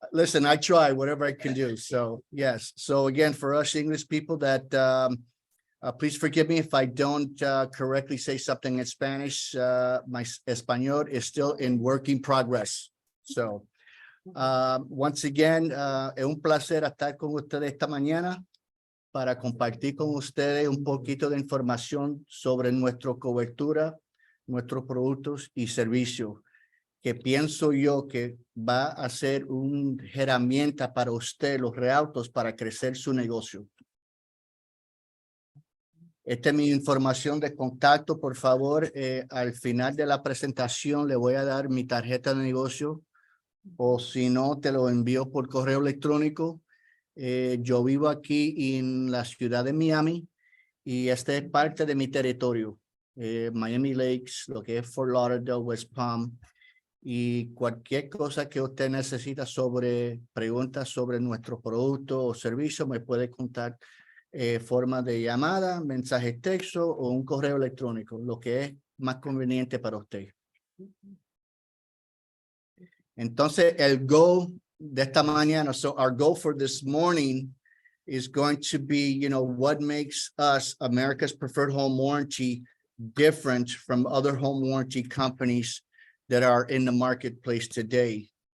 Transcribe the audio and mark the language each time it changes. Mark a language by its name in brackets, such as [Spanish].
[English] Listen, I try whatever I can do. So yes. So again, for us English people that please forgive me if I don't correctly say something in Spanish. My Espanol is still in working progress. So once again, [Spanish] es un placer estar con ustedes esta mañana para compartir con ustedes un poquito de información sobre nuestra cobertura, nuestros productos y servicios, que pienso yo que va a ser una herramienta para usted, los realtors, para crecer su negocio. Esta es mi información de contacto. Por favor, al final de la presentación le voy a dar mi tarjeta de negocio, o si no, te lo envío por correo electrónico. Yo vivo aquí en la ciudad de Miami y esta es parte de mi territorio. Miami Lakes, lo que es Fort Lauderdale, West Palm. Y cualquier cosa que usted necesita preguntas sobre nuestro producto o servicio, me puede contar forma de llamada, mensaje texto o un correo electrónico, lo que es más conveniente para usted. Entonces, el goal de esta mañana, [English] so our goal for this morning is going to be, what makes us America's Preferred Home Warranty different from other home warranty companies that are in the marketplace today.